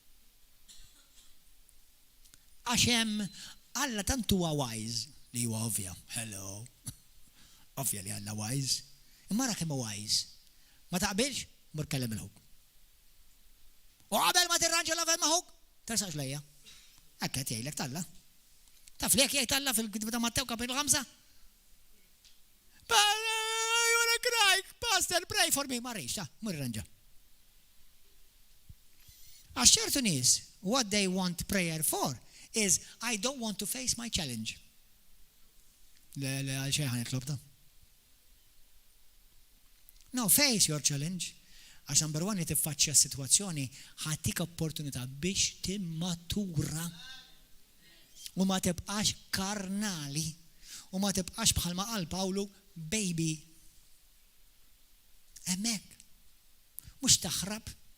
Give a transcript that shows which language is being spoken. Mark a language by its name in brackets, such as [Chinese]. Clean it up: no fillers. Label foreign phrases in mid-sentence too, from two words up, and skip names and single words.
[Maltese] Għax hemm Alla tant huwa wise li huwa ovvja. Hello. Ovvja li Alla wise. Imma ra kemm wise. Ma taqbilx, mur kellem il-ħuk. U qabel ma tirranġa l-avel ma' ħuk, tersax lejja. Hekk qed jgħidlek Alla. Taf li jekk jgħid Alla fil-Kitba ta' Mattew kapitul 5? [English] I wanna cry, Pastor, pray for me. [Maltese] Ma rridx, mur irranġa. Għax ċertu nies, [English] what they want prayer for is I don't want to face my challenge. [Maltese] Le għal xejn ħanitlob ta. [English] No, face your challenge. [Maltese] Għax [English] number one [Maltese] li tiffaċċja s-sitwazzjoni ħatik opportunità biex timmatura. U ma tibqax karnali. U ma tibqax bħalma qal Pawlu baby. Hemmhekk. Mhux taħrab.